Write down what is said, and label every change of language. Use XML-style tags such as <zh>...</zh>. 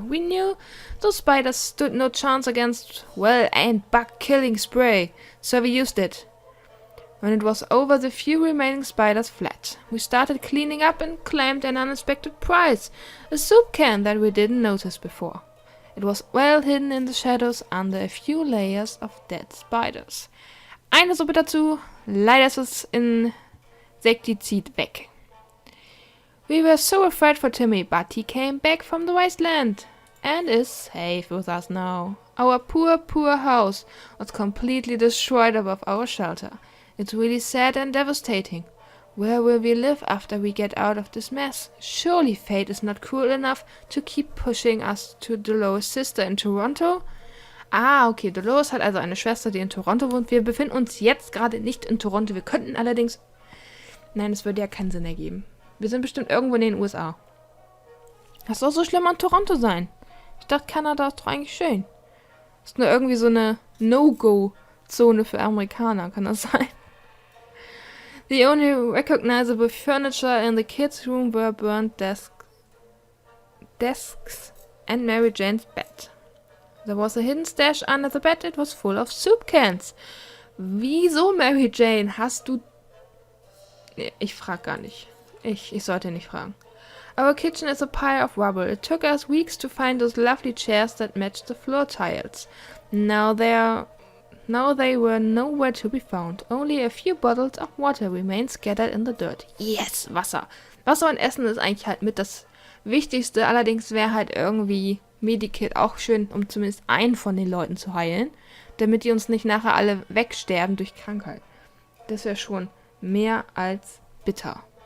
<en>We knew those spiders stood no chance against well-aimed bug-killing spray, so we used it. When it was over, the few remaining spiders fled. We started cleaning up and claimed an unexpected prize, a soup can that we didn't notice before. It was well hidden in the shadows under a few layers of dead spiders.</en> <de>Eine Suppe dazu. Leider ist es Insektizid weg.</de> <en>We were so afraid for Timmy, but he came back from the wasteland and is safe with us now. Our poor, poor house was completely destroyed above our shelter. It's really sad and devastating. Where will we live after we get out of this mess? Surely fate is not cruel enough to keep pushing us to Dolores' sister in Toronto?</en> <de>Ah, okay, Dolores hat also eine Schwester, die in Toronto wohnt. Wir befinden uns jetzt gerade nicht in Toronto. Wir könnten allerdings... Nein, es würde ja keinen Sinn ergeben. Wir sind bestimmt irgendwo in den USA. Das soll so schlimm an Toronto sein. Ich dachte, Kanada ist doch eigentlich schön. Ist nur irgendwie so eine No-Go-Zone für Amerikaner, kann das sein?</de> <en>The only recognizable furniture in the kids' room were burnt desks and Mary Jane's bed. There was a hidden stash under the bed. It was full of soup cans.</en> <de>Wieso, Mary Jane, hast du... Ich frag gar nicht. Ich sollte nicht fragen.</de> <en>Our kitchen is a pile of rubble. It took us weeks to find those lovely chairs that matched the floor tiles. Now they were nowhere to be found. Only a few bottles of water remained scattered in the dirt. Yes,</en> <de>Wasser. Wasser und Essen ist eigentlich halt mit das Wichtigste. Allerdings wäre halt irgendwie Medikit auch schön, um zumindest einen von den Leuten zu heilen, damit die uns nicht nachher alle wegsterben durch Krankheit. Das wäre schon mehr als bitter.</de>